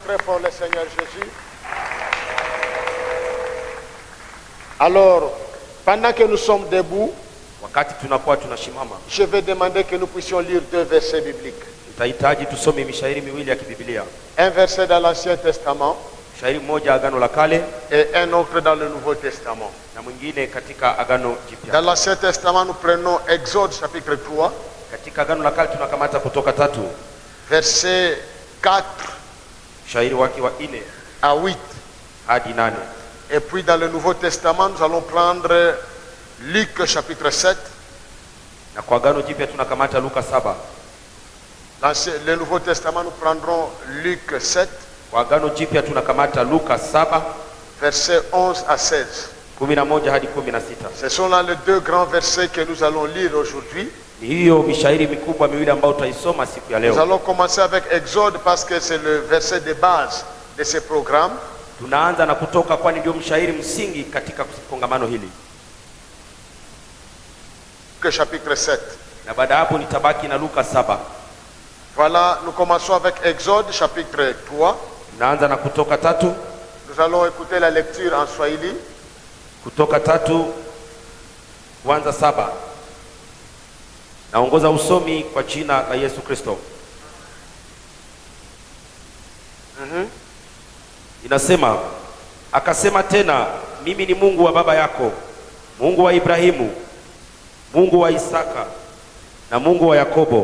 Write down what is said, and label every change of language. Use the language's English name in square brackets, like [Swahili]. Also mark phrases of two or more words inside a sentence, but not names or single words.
[French] très fort le Seigneur Jésus. Alors, pendant que nous sommes debout, [Swahili] wakati tunakuwa tunashimama, [French] je vais demander que nous puissions lire 2 versets bibliques. [Swahili] tutahitaji tusome mishairi miwili ya kibiblia. [French] Un verset dans l'Ancien Testament [Swahili] Shairi moja agano la kale [French] et un autre dans le Nouveau Testament. [Swahili] na mwingine katika agano jipya. [French] Dans l'Ancien Testament, nous prenons Exode chapitre 3, [Swahili] Katika agano la kale tunakamata Kutoka 3 [French] versets 4 [Swahili] shairi wake wa 4 [French] à 8. [Swahili] hadi 8. [French] Et puis dans le Nouveau Testament, nous allons prendre Luc chapitre 7. [Swahili] Na kwa agano jipya tunakamata Luka 7. [French] Dans le Nouveau Testament, nous prendrons Luc 7, [Swahili] Kwa agano jipya tunakamata Luka 7 [French] versets 11 à 16. [Swahili] 11 hadi 16. [French] Ce sont là les 2 grands versets que nous allons lire aujourd'hui. [Swahili] Ni hiyo mishairi mikubwa miwili ambayo tutaisoma siku ya [French] Nous [Swahili] leo. [French] allons commencer avec Exode parce que c'est le verset de base de ce programme. [Swahili] Tunaanza na Kutoka kwani ndio mshairi msingi katika kongamano hili. [French] Que chapitre 7. [Swahili] Na baada hapo nitabaki na Luka 7. [French] Voilà, nous commençons avec Exode chapitre 3. [Swahili] Tunaanza na Kutoka 3. [French] Nous allons écouter la lecture en Swahili. [Swahili] Kutoka 3 kuanza 7. Naongoza usomi kwa jina la Yesu Kristo. Inasema, akasema tena, mimi ni Mungu wa baba yako, Mungu wa Ibrahimu, Mungu wa Isaka na Mungu wa Yakobo.